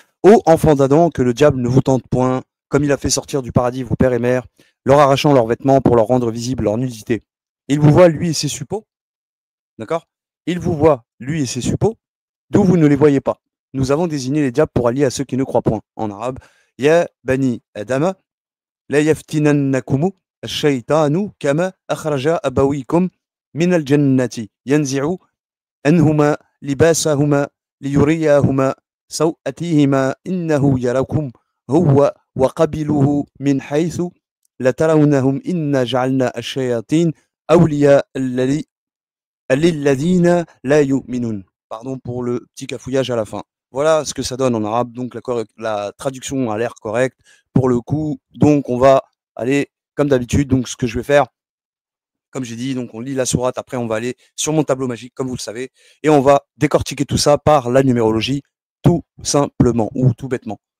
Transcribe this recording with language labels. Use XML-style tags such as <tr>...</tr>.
<fr>Ô enfants d'Adam, que le diable ne vous tente point, comme il a fait sortir du paradis vos pères et mères, leur arrachant leurs vêtements pour leur rendre visible leur nudité. Il vous voit, lui et ses suppôts, d'accord? Il vous voit, lui et ses suppôts, d'où vous ne les voyez pas. Nous avons désigné les diables pour allier à ceux qui ne croient point. En arabe,</fr> <ar>Ya bani Adama, la yaftinannakumu ash-shaytanu kama akhraja abawikum min al-jannati yanzi'u أنهما لباسهما ليرياهما سوءتيهما إنه يراكم هو وقبيله من حيث لترونهم إنا جعلنا الشياطين أولياء للذين لا يؤمنون.</ar> <fr>Pardon pour le petit cafouillage à la fin. Voilà ce que ça donne en arabe, donc la traduction a l'air correcte pour le coup. Donc on va aller comme d'habitude, donc ce que je vais faire, comme j'ai dit, donc on lit la sourate, après on va aller sur mon tableau magique, comme vous le savez, et on va décortiquer tout ça par la numérologie, tout simplement, ou tout bêtement.</fr>